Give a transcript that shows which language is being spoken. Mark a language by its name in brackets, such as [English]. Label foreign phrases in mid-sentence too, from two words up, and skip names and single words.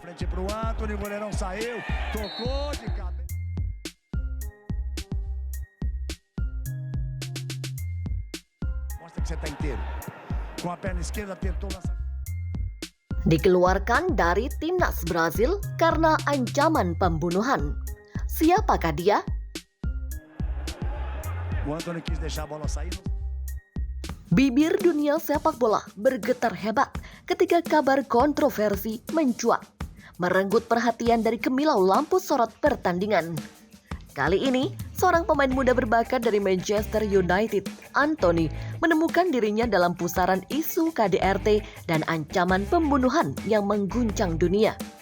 [Portuguese] Pênalti pro Antony, o goleirão saiu, tocou de cabeça. Mostra que você tá inteiro. Com a perna esquerda tentou lançar. [Indonesian] Dikeluarkan dari timnas Brazil karena ancaman pembunuhan. Siapakah dia? [Portuguese] O Antony quis deixar a bola sair. [Indonesian] Bibir dunia sepak bola bergetar hebat ketika kabar kontroversi mencuat, merenggut perhatian dari kemilau lampu sorot pertandingan. Kali ini, seorang pemain muda berbakat dari Manchester United, Antony, menemukan dirinya dalam pusaran isu KDRT dan ancaman pembunuhan yang mengguncang dunia.